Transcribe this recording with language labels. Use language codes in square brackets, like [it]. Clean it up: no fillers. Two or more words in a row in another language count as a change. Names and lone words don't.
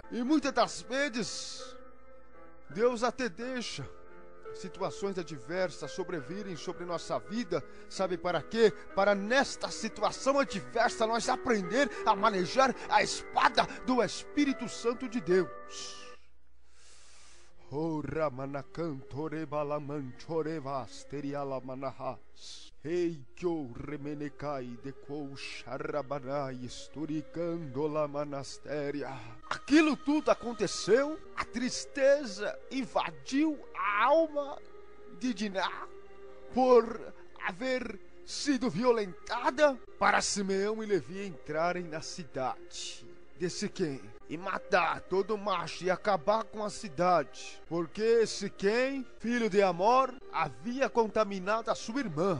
[pt] E muitas das vezes Deus até deixa situações adversas sobrevirem sobre nossa vida, sabe para quê? Para nesta situação adversa nós aprender a manejar a espada do Espírito Santo de Deus. O Ramanacantore Balamanchorevas Terialamanahas. Ei que o Remenecai de Koucharabanai Esturicando la Manastéria. Aquilo tudo aconteceu, a tristeza invadiu a alma de Diná por haver sido violentada, para Simeão e Levi entrarem na cidade de Siquém e matar todo macho e acabar com a cidade, porque Siquém, filho de Amor, havia contaminado a sua irmã.